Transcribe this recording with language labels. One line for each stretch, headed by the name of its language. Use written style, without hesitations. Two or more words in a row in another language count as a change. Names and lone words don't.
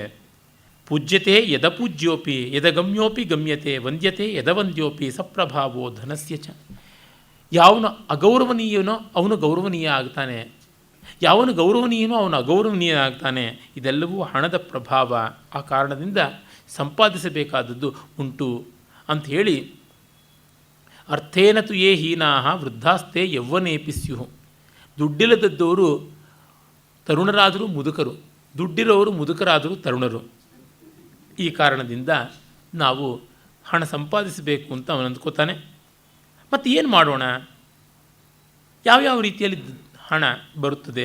Sanskrit: ಪೂಜ್ಯತೆ ಯದಪೂಜ್ಯೋಪಿ ಯದಗಮ್ಯೋಪಿ ಗಮ್ಯತೆ ವಂದ್ಯತೆ ಯದವಂದ್ಯೋಪಿ ಸಪ್ರಭಾವೋ ಧನಸ್ಯ ಚ.
Kannada: ಯಾವನು ಅಗೌರವನೀಯನೋ ಅವನು ಗೌರವನೀಯ ಆಗ್ತಾನೆ, ಯಾವನು ಗೌರವನೀಯನೋ ಅವನು ಅಗೌರವನೀಯ ಆಗ್ತಾನೆ. ಇದೆಲ್ಲವೂ ಹಣದ ಪ್ರಭಾವ. ಆ ಕಾರಣದಿಂದ ಸಂಪಾದಿಸಬೇಕಾದದ್ದು ಉಂಟು ಅಂಥೇಳಿ
Sanskrit: ಅರ್ಥೇನ ತು ಯೇ ಹೀನಾಹ ವೃದ್ಧಾಸ್ತೆ ಯೌವನೇಪಿ ಸ್ಯುಃ.
Kannada: ದುಡ್ಡಿಲ್ಲದದ್ದವರು ತರುಣರಾದರೂ ಮುದುಕರು, ದುಡ್ಡಿರೋರು ಮುದುಕರಾದರೂ ತರುಣರು. ಈ ಕಾರಣದಿಂದ ನಾವು ಹಣ ಸಂಪಾದಿಸಬೇಕು ಅಂತ ಅವನು ಅಂದ್ಕೋತಾನೆ. ಮತ್ತು ಏನು ಮಾಡೋಣ, ಯಾವ್ಯಾವ ರೀತಿಯಲ್ಲಿ ಹಣ ಬರುತ್ತದೆ?